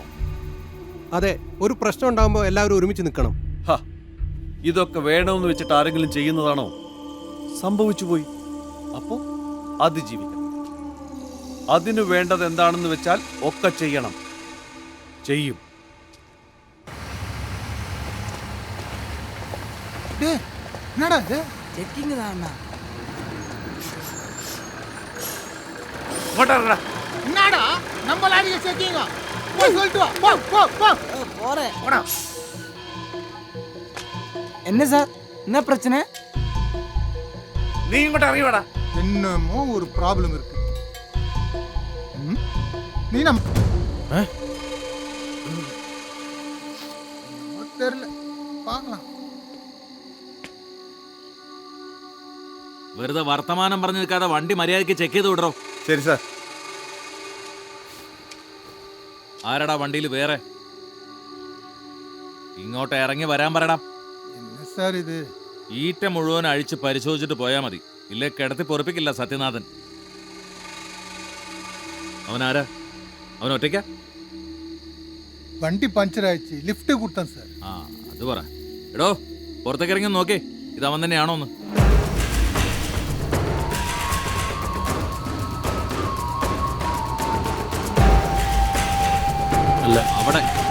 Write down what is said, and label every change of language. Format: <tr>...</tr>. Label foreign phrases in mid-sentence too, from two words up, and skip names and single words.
<ml>അതെ, ഒരു പ്രശ്നം ഉണ്ടാകുമ്പോൾ എല്ലാവരും ഒരുമിച്ച് നിൽക്കണം. ഇതൊക്കെ വേണമെന്ന് വെച്ചിട്ട് ആരെങ്കിലും ചെയ്യുന്നതാണോ? സംഭവിച്ചു പോയി, അപ്പോ അതിജീവിക്കണം. അതിനു വേണ്ടത് എന്താണെന്ന് വെച്ചാൽ ഒക്കെ ചെയ്യണം. ചെയ്യും.</ml> <ta>டேய், என்னடா இது? ചെക്കിങ് தானா? என்னடா நம்ம லாரியை செக்கிங்க? போய் சொல்லிட்டு வா. போ போ போ. போறேன். என்ன சார், என்ன பிரச்சனை?</ta> <ml>നീ ഇങ്ങോട്ട് ഇറങ്ങി വേടാ.</ml> <ta>என்னமோ ஒரு ப்ராப்ளம் இருக்கு. நீ நம்ம தெரியல, பார்க்கலாம்.</ta> <ml>വെറുതെ വർത്തമാനം പറഞ്ഞു നിൽക്കാതെ വണ്ടി മര്യാദയ്ക്ക് ചെക്ക് ചെയ്ത് വിടറോ. ശരി സാർ. ആരടാ വണ്ടിയിൽ വേറെ? ഇങ്ങോട്ട് ഇറങ്ങി വരാൻ പറയടാ.</ml> <ta>என்ன சார் இது?</ta> <ml>ഈറ്റ മുഴുവൻ അഴിച്ച് പരിശോധിച്ചിട്ട് പോയാൽ മതി. ഇല്ലേ കിടത്തി പൊറപ്പിക്കില്ല സത്യനാഥൻ. അവനാരാ? അവൻ ഒറ്റയ്ക്കാ?</ml> <ta>வண்டி பஞ்சர் ஆயிடுச்சு, லிஃப்ட் கொடுத்தேன் சார்.</ta> <ml>ആ അത് പറ. എടോ, പുറത്തേക്ക് ഇറങ്ങി നോക്കേ, ഇത് അവൻ തന്നെയാണോ എന്ന്. അല്ല, അവിടെ</ml>